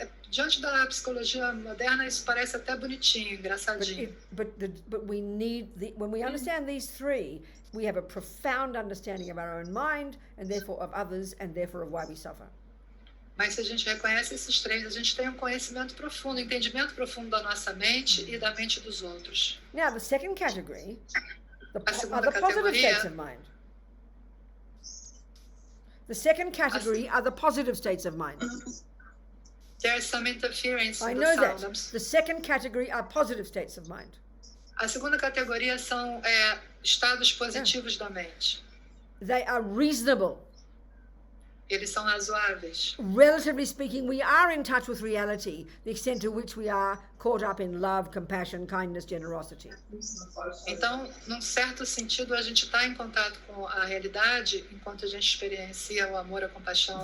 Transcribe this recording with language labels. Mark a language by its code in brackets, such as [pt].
[pt] Diante da psicologia moderna, isso parece até bonitinho, engraçadinho. [en] But we need, when we understand these 3, we have a profound understanding of our own mind, and therefore of others, and therefore of why we suffer. [pt] Mas se a gente reconhece esses 3, a gente tem um conhecimento profundo, entendimento profundo da nossa mente e da mente dos outros. [en] Now, the second category [pt] A segunda [en] are the positive [pt] categoria- [en] states of mind. The second category are the positive states of mind. There's some interference I know the that. sound. The second category are positive states of mind. [pt] A segunda categoria são estados positivos da mente. [en] They are reasonable. [pt] Eles são razoáveis. [en] Relatively speaking, we are in touch with reality, the extent to which we are caught up in love, compassion, kindness, generosity. [pt] Então, num certo sentido, a gente está em contato com a realidade enquanto a gente experiencia o amor, a compaixão, a